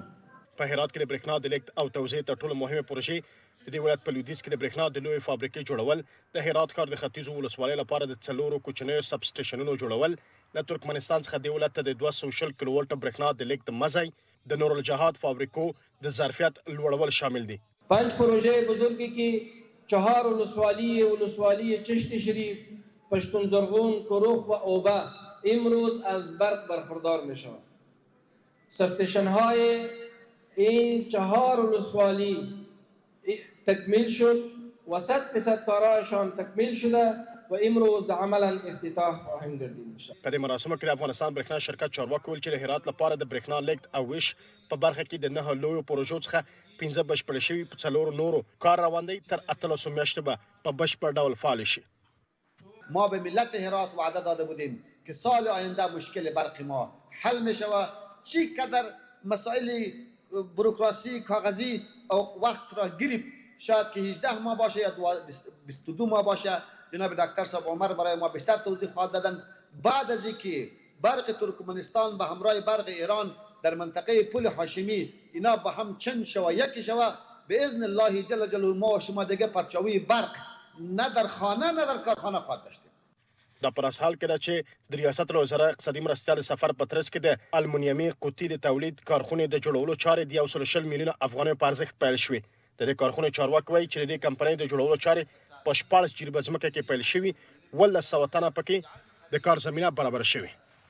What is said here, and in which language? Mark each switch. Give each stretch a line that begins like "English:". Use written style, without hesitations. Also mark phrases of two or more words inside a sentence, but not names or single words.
Pashto: په هرات کې د برېښنا د لیږد او توزیع تر ټولو مهمه پروژې د دې ولایت په لویدیځ کې د برېښنا د لویې فابریکې جوړول، د هرات ښار د ختیځو ولسوالیو لپاره د 4 کوچنیو سب سټیشنونو جوړول، له ترکمنستان څخه دې ولایت ته د 220 کیلو ولټه برېښنا د لیږد مزی، د نورالجهاد فابریکو د ظرفیت لوړول شامل دي.
Persian: 5 پروژه بزرگی که 4 ولسوالی چشت شریف، پشتون زرغون، کروخ و اوبه امروز از برق برخوردار می شود. سبستیشن های این 4 ولسوالی تکمیل شد و 100% کارایشان تکمیل شده و امروز عملا افتتاح خواهیم گردید.
Pashto: په دې مراسمو کې د افغانستان برېښنا شرکت چارواکو ویل چې د هرات لپاره د برېښنا لیږد او ویش په برخه کې د 9 لویو پروژو څخه 15 بشپړ شوي، په 4 نورو کار روان دی. تر 18 میاشتې به په بشپړ ډول فعال شي.
Persian: ما به ملت هرات وعده داده بودیم که سال آینده مشکل برق ما حل می شود. چی قدر مسائل بروکراسی کاغذی او وقت را گرفت، شاید که 18 ماه باشه یا 22 ماه باشه. جناب دکتر صاحب عمر برای ما بیشتر توضیح خواهد دادن. بعد از اینکه برق ترکمنستان به همراه برق ایران در منطقه پل هاشمی اینا با هم چند شوه یکی شوه، به اذن الله جل جلاله ما و شما دیگه پرچاوی برق نه در خانه نه در کارخانه خواهد داشتیم.
Pashto: دا پر اساس کې ده چې د ریاست الوزرا اقتصادي مرستیال سفر په ترڅ کې د المونیمي قوطي د تولید کارخونې د جوړولو چارې د 120 میلیونه افغانیو په ارزښت پیل شوې. د دې کارخونې چارواکي وایي چې د دې کمپنۍ د جوړولو چارې په 14 جریبه ځمکه کې پیل شوي، 1200 تنه پکې د کار زمینه برابر شوې.